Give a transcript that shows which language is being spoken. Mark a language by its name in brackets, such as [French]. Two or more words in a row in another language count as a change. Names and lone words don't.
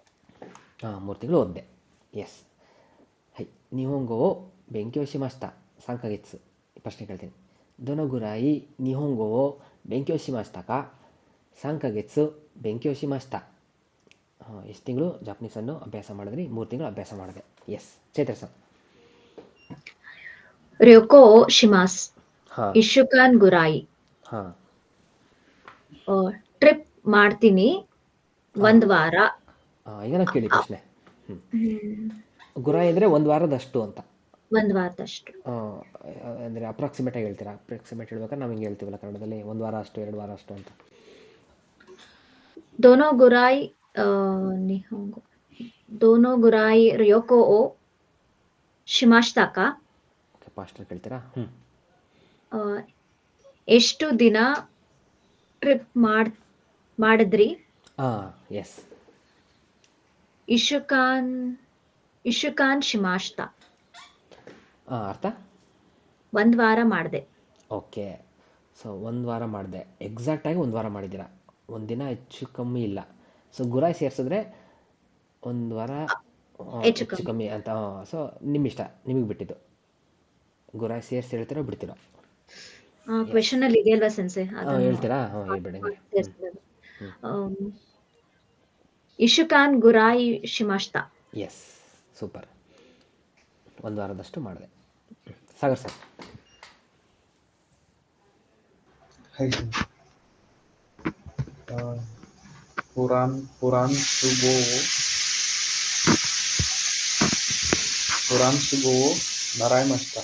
[Kannada] 3 ತಿಂಗಳು ಓದ್ದೆ. ಎಸ್. ಹೈ, [Japanese] 日本語 勉強し ました 三ヶ月. [Kannada] ಪ್ರಶ್ನೆ ಕೇಳ್ತೀನಿ. [Japanese] どのぐらい 日本語 を 勉強 しました か? 3 ヶ月勉強 しました. [Kannada] ಎಷ್ಟು ತಿಂಗಳು ಜಾಪನೀಸನ್ನು ಅಭ್ಯಾಸ ಮಾಡಿದ್ರಿ? 3 ತಿಂಗಳು ಅಭ್ಯಾಸ ಮಾಡಿದೆ. ಎಸ್, ಚೈತ್ರ ಸರ್. [Japanese] 旅行します。 [Kannada] ಹಾಂ [Japanese] 1週間ぐらい [Kannada] ಹಾಂ ಟ್ರಿಪ್ ಮಾಡ್ತೀನಿ 1 ವಾರ. ಈಗ ನಾನು ಕೇಳಿ ಪ್ರಶ್ನೆ. ಗುರಾಯಿ ಅಂದರೆ 1 ವಾರದಷ್ಟು ಅಂತ. 1 ವಾರದಷ್ಟು. ಅಂದರೆ ಅಪ್ರಾಕ್ಸಿಮೇಟ್ ಆಗಿ ಹೇಳ್ತೀರಾ? ಅಪ್ರಾಕ್ಸಿಮೇಟ್ ಹೇಳ್ಬೇಕಾದ್ರೆ ನಾವು ಹಿಂಗೆ ಹೇಳ್ತೀವಲ್ಲ ಕನ್ನಡದಲ್ಲಿ 1 ವಾರ ಅಷ್ಟು 2 ವಾರ ಅಷ್ಟು ಅಂತ. [Japanese] どのぐらい日本語どのぐらい旅行をしましたか? [Kannada] ಓಕೆ, ಪಾಸ್ಟರ್ ಕೇಳ್ತೀರಾ? ಎಷ್ಟು ದಿನ ಟ್ರಿಪ್ ಮಾಡಿದ್ರಿ? ಎಸ್. [Japanese] 1 週間しました。 [Kannada] ಅರ್ಥ? 1 ವಾರ ಮಾಡಿದೆ. ಓಕೆ, ಸೊ 1 ವಾರ ಮಾಡಿದೆ. ಎಕ್ಸಾಕ್ಟಾಗಿ 1 ವಾರ ಮಾಡಿದ್ದೀರಾ, 1 ದಿನ ಹೆಚ್ಚು ಕಮ್ಮಿ ಇಲ್ಲ. ಸೊ ಗುರಾಯಿ ಸೇರಿಸಿದ್ರೆ 1 ವಾರ ಹೆಚ್ಚು ಕಮ್ಮಿ ಅಂತ. ಸೊ ನಿಮ್ಮಿಷ್ಟ, ನಿಮಗೆ ಬಿಟ್ಟಿದ್ದು. ಗುರಾಯಿ ಸೇರಿಸಿ ಹೇಳ್ತೀರೋ ಬಿಡ್ತೀರೋ? ಕ್ವೆಶನ್ ಅಲ್ಲಿ ಇದೆಯಲ್ವಾ ಸೆನ್ಸೆ? ಹೇಳ್ತೀರಾ? ಹೇಳ್ಬೇಡಿ. [Japanese] 1 週間ぐらいしました。 [Kannada] ಎಸ್, ಸೂಪರ್. 1 ವಾರದಷ್ಟು ಮಾಡಿದೆ. ಸಾಗರ್ ಸರ್. [Japanese] フラン スゴを 習いました.